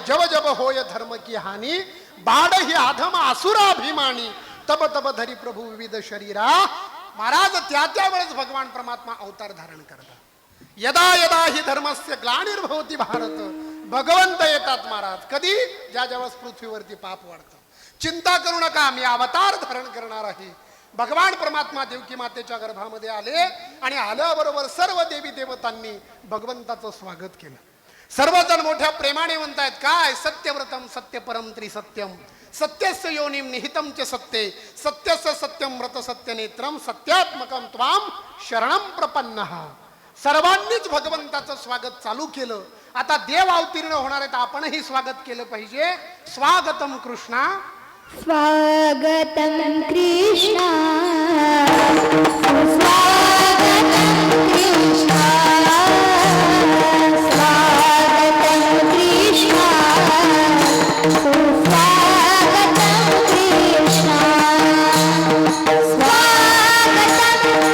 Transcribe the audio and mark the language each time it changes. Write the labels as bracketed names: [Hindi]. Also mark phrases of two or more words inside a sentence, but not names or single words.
[Awadhi] जब जब होय धर्म की हानी, बाड ही अधम असुराभिमानी, तब तब धरी प्रभू विविध शरीरा. [Marathi] महाराज त्या त्यावेळेस भगवान परमात्मा अवतार धारण करतात. [Sanskrit] यदा यदा ही धर्मस्य ग्लानिर्भवती भारत, [Marathi] भगवंत येतात महाराज. कधी? ज्या ज्यावेळेस पृथ्वीवरती पाप वाढतं. चिंता करू नका, मी अवतार धारण करणार आहे. भगवान परमात्मा देवकी मातेच्या गर्भामध्ये आले आणि आल्याबरोबर सर्व देवी देवतांनी भगवंताचं स्वागत केलं. सर्वजण मोठ्या प्रेमाने म्हणतायत काय? [Sanskrit] सत्यव्रतम सत्यपरम त्रिसत्यम, सत्यस्य योनिम निहितम च सत्ये, सत्यस्य सत्यम व्रत सत्यनेत्रम, सत्यात्मकम त्वाम शरणम प्रपन्नः. [Marathi] सर्वांनीच भगवंताचं स्वागत चालू केलं. आता देव अवतीर्ण होणार आहेत, आपणही स्वागत केलं पाहिजे. [Sanskrit] स्वागतम कृष्णा, स्वागतं कृष्णा, स्वागतं कृष्णा, स्वागतं कृष्णा, स्वागतं कृष्णा, स्वागतं